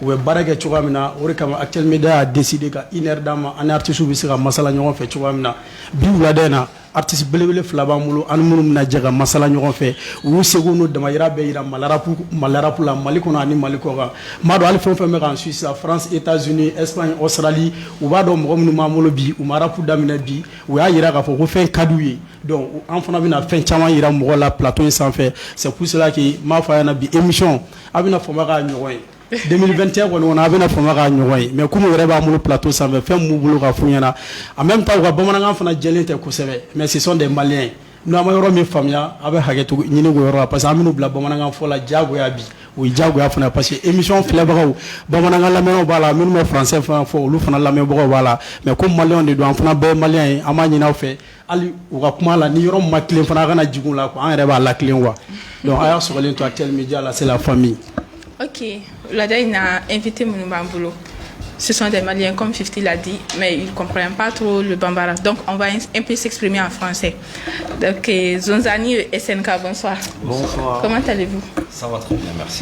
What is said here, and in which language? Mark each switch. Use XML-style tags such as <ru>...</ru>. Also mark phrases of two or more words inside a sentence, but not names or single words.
<bm>bɛ baara kɛ cogoya min na o de kama Actuel Media y'a décidé ka 1 heure d'an ma an ni artistes bɛ se ka masala ɲɔgɔn fɛ cogoya min na bi wulada in na artiste belebele fila b'an bolo an minnu bɛna jɛ ka masala ɲɔgɔn fɛ u y'u seko n'u damayira bɛɛ yira malarapu la Mali kɔnɔ ani Mali kɔ kan m'a dɔn hali fɛn fɛn bɛ k'an suit sisan France États-Unis Espagne Australie u b'a dɔn mɔgɔ minnu b'an bolo bi u ma rapu daminɛ bi u y'a yira k'a fɔ ko fɛn ka d'u ye donc an fana bɛna fɛn caman yira mɔgɔ la plateau in sanfɛ</bm> <fr>c'est pour cela que</fr> <bm>m'a fɔ a ɲɛna bi émission a bɛna fama k'a ɲɔgɔn ye 2021 kɔni kɔnɔ a bɛna fama k'a ɲɔgɔn ye</bm> <fr>mais comme</fr> <bm>u yɛrɛ b'an bolo plateau sanfɛ fɛn min b'u bolo ka f'u ɲɛna</bm> <fr>en même temps</fr> <bm>u ka bamanankan fana jɛlen tɛ kosɛbɛ</bm> <fr>mais ce sont des Maliens</fr> <bm>n'an ma yɔrɔ min faamuya a bɛ hakɛto ɲini k'o yɔrɔ la parce que an bɛn'u bila bamanankan fɔ la diyagoya bi o ye diyagoya fana parce que émission filɛbagaw bamanankan lamɛnnaw b'a la minnu bɛ français fana fɔ olu fana lamɛnbagaw b'a la mais comme Maliens de don an fana bɛɛ ye Malien ye an b'a ɲini aw fɛ hali u ka kuma la ni yɔrɔ min ma tilen fana a kana jigin u la quoi an yɛrɛ b'a latilen quoi donc a y'a sɔgɔlen to Actuel Media la</bm> <fr>c'est la famille. Ok, Lada il a invité mon bambolo. Ce sont des Maliens comme 50 l'a dit, mais ils ne comprennent pas trop le bambara. Donc on va un peu s'exprimer en français. Donc Zonzani et SNK, bonsoir. Bonsoir. Comment allez-vous? Ça va très bien, merci.</fr>